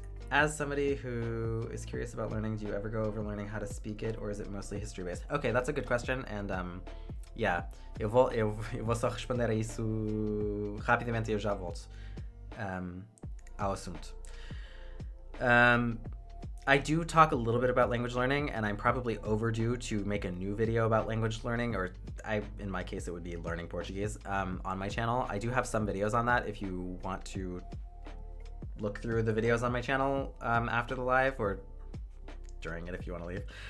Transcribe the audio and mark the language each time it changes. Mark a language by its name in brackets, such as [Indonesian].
[English] As somebody who is curious about learning, do you ever go over learning how to speak it, or is it mostly history-based? Okay, that's a good question, and yeah, [Portuguese] eu vou só responder a isso rapidamente e eu já volto ao assunto. [English] I do talk a little bit about language learning, and I'm probably overdue to make a new video about language learning, or in my case, it would be learning Portuguese, on my channel. I do have some videos on that if you want to look through the videos on my channel after the live, or during it if you want to leave.